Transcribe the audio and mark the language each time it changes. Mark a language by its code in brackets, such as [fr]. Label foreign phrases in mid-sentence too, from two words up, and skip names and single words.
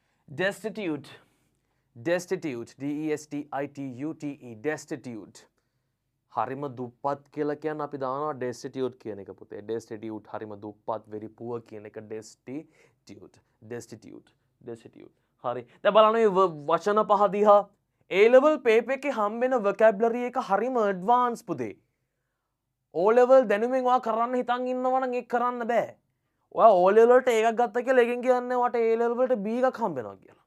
[en] destitute, destitute, D-E-S-T-I-T-U-T-E, destitute. [si] හරිම දුප්පත් කියලා කියන්නේ අපි දානවා destitute කියන එක පුතේ. destitute හරිම දුප්පත්, [en] very poor [si] කියන එක [en] destitute. destitute. destitute. [si] හරි. දැන් බලන්න මේ වචන පහ දිහා. [en] A level paper [si] එකේ හම්බෙන vocabulary එක හරිම advanced පුතේ. O level දැනුමින් ඔයා කරන්න හිතන් ඉන්නවා නම් ඒක කරන්න බෑ. ඔයා O level වලට එකක් ගත්ත කියලා එකෙන් කියන්නේ ඔයාට A level වලට B එකක් හම්බෙනවා කියලා.